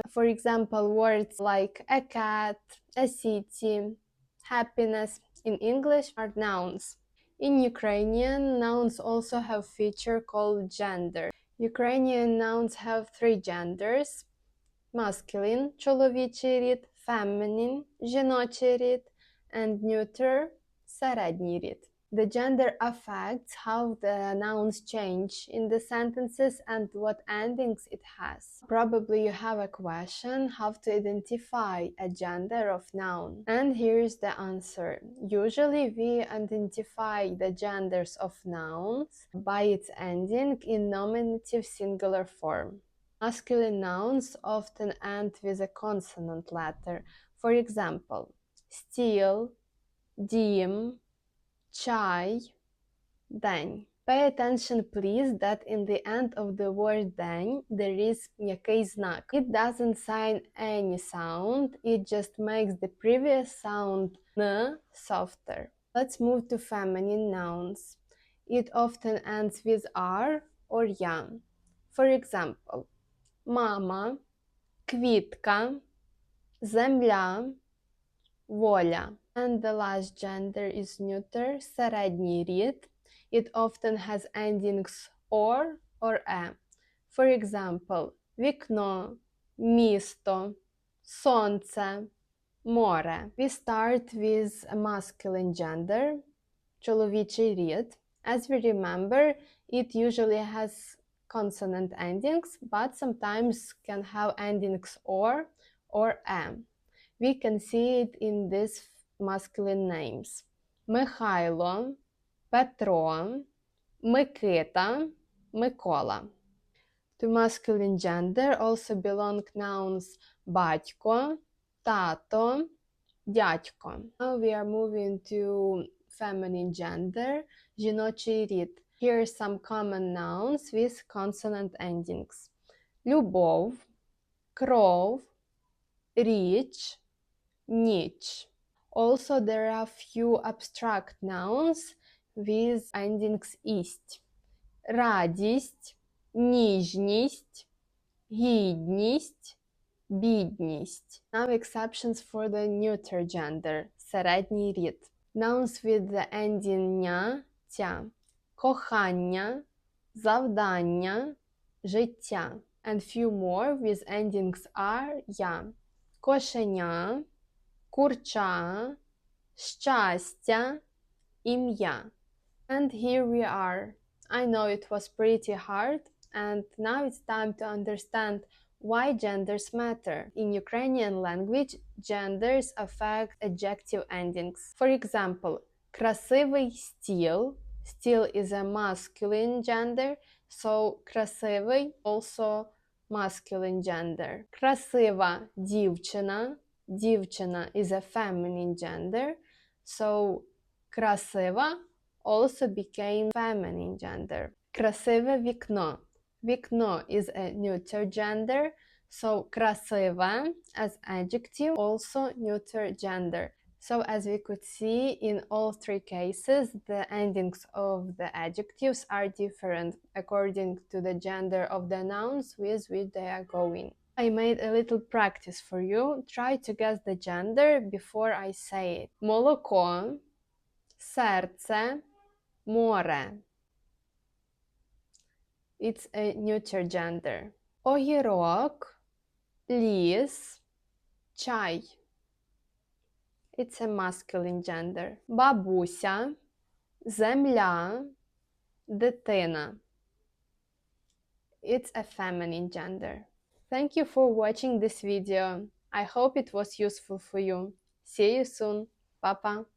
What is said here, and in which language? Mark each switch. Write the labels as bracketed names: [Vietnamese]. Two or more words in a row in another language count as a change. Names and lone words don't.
[English] For example, words like a cat, a city, happiness in English are nouns. In Ukrainian, nouns also have a feature called gender. Ukrainian nouns have three genders: masculine, [Ukrainian] чоловічий рід, feminine, жіночий рід, [English] and neuter, [Ukrainian] середній рід. [English] The gender affects how the nouns change in the sentences and what endings it has. Probably you have a question how to identify a gender of noun. And here's the answer. Usually we identify the genders of nouns by its ending in nominative singular form. Masculine nouns often end with a consonant letter. For example, steel, [Ukrainian] дім, чай, день. [English] Pay attention please that in the end of the word день there is [Ukrainian] м'який знак. [English] It doesn't sign any sound, it just makes the previous sound n softer. Let's move to feminine nouns. It often ends with r or я. For example, [Ukrainian] мама, квітка, земля, воля. [English] And the last gender is neuter, [Ukrainian] середній рід. [English] It often has endings or e. For example, [Ukrainian] вікно, місто, сонце, море. [English] We start with a masculine gender, [Ukrainian] чоловічий рід. [English] As we remember, it usually has consonant endings, but sometimes can have endings or e. We can see it in these masculine names: Михайло, Петро, Микита, Микола. To masculine gender also belong nouns [Ukrainian] батько, тато, дядько. [English] Now we are moving to feminine gender, [Ukrainian] жіночий рід. [English] Here are some common nouns with consonant endings: [Ukrainian] любов, кров, річ, ніч. [English] Also, there are few abstract nouns with endings ість: [Ukrainian] радість, ніжність, гідність, бідність. [English] Now exceptions for the neuter gender, [Ukrainian] середній рід. [English] Nouns with the ending [Ukrainian] ня, тя: кохання, завдання, життя. [English] And few more with endings are, [Ukrainian] я: кошеня, курча, щастя, ім'я. [English] And here we are. I know it was pretty hard, and now it's time to understand why genders matter. In Ukrainian language, genders affect adjective endings. For example, [Ukrainian] красивий стіл. Стіл [English] is a masculine gender, so красивий also masculine gender. [Ukrainian] Красива дівчина. Дівчина [English] is a feminine gender, so красива also became feminine gender. [Ukrainian] Красиве вікно. Вікно [English] is a neuter gender, so красива as adjective also neuter gender. So as we could see, in all three cases, the endings of the adjectives are different according to the gender of the nouns with which they are going. I made a little practice for you. Try to guess the gender before I say it. [Ukrainian] Молоко, серце, море. [English] It's a neuter gender. [Ukrainian] Огірок, ліс, чай. [English] It's a masculine gender. [Ukrainian] Бабуся, земля, дитина. [English] It's a feminine gender. Thank you for watching this video. I hope it was useful for you. See you soon. Па-па.